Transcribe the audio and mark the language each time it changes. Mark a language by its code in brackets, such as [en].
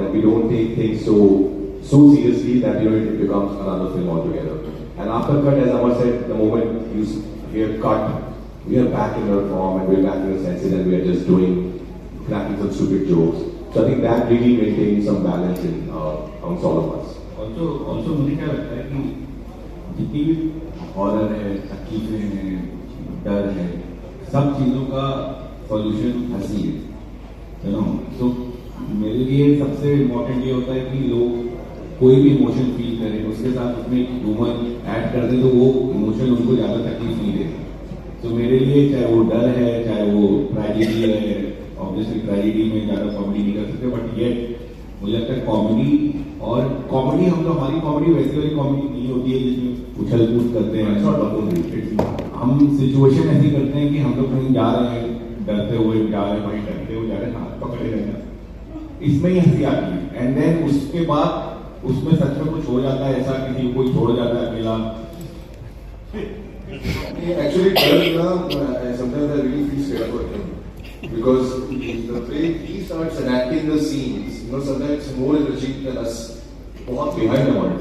[en] That we don't take things so seriously that it becomes another film altogether. And after cut, as Amar said, the moment you hear cut, we are back in our form and we are back in our senses and we are just cracking some stupid jokes. So I think that really maintains some balance amongst all of us. [hi] Also मुझे क्या लगता है कि जितनी भी horror है, तकलीफें हैं, डर है, सब चीजों का सॉल्यूशन हंसी है, तो मेरे लिए सबसे इम्पोर्टेंट ये होता है कि लोग कोई भी इमोशन फील करें, उसके साथ उसमें ह्यूमर ऐड कर दें तो वो इमोशन उनको ज्यादा तकलीफ नहीं देते। तो मेरे लिए चाहे वो डर है, चाहे वो ट्रेजेडी है, ऑब्वियसली ट्रेजेडी में ज्यादा कॉमेडी नहीं कर सकते, बट ये मुझे लगता है कॉमेडी हम लोग, हमारी कॉमेडी वैसी वाली कॉमेडी नहीं होती है जिसमें उछल कूद करते हैं। हम सिचुएशन ऐसी करते हैं कि हम लोग कहीं जा रहे हैं, डरते हुए जा रहे हैं, वहीं डरते हुए जा रहे हैं, हाथ पकड़े रहना, इसमें ही हंसी आती है। एंड देन उसके बाद उसमें सच में कुछ हो जाता है, ऐसा किसी कोई छोड़ जाता है अकेला। [en] Actually, sometimes I really feel scared for him because the way he starts enacting the scenes, sometimes more energetic than us. बहुत behind the world.